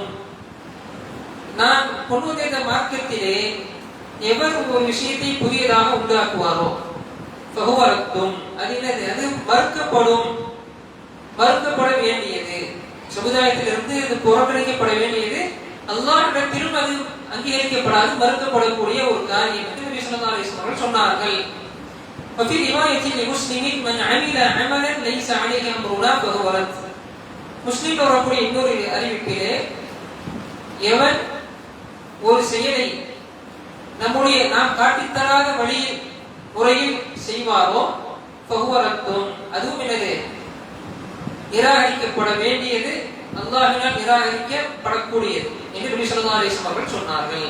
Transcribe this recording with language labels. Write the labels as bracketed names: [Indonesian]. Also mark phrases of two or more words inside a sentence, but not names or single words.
[Tamil] நான் கொண்டு வந்த மார்க்கத்திலே எவர் ஒரு விஷயத்தை புதியதாக உண்டாக்குவாரோ [Arabic] فهو رد [Tamil] அது மறுக்கப்பட வேண்டியது. சமுதாயத்திலிருந்து இது புறக்கணிக்கப்பட வேண்டியது. அல்லாஹ்விடத்திலும் அது அங்கீகரிக்கப்படாது மறுக்கப்படக்கூடிய ஒரு காரியம் என்று நபி [Arabic] صلى الله عليه وسلم [Tamil] சொன்னார்கள். [Arabic] وفي رواية لمسلم من عمل عملا ليس عليه أمرنا فهو رد. [Tamil] முஸ்லிம்ல வரக்கூடிய இன்னொரு அறிவிப்பிலே எவன் ஒரு செயலை நாம் காட்டித்தராத வழியில் முறையில் செய்வாரோ [Arabic] فهو رد [Tamil] அதுவும் என்னது நிராகரிக்கப்பட வேண்டியது, அல்லாஹ்வினால் நிராகரிக்கப்படக்கூடியது என்று நபி [Arabic] صلى الله عليه وسلم [Tamil] சொன்னார்கள்.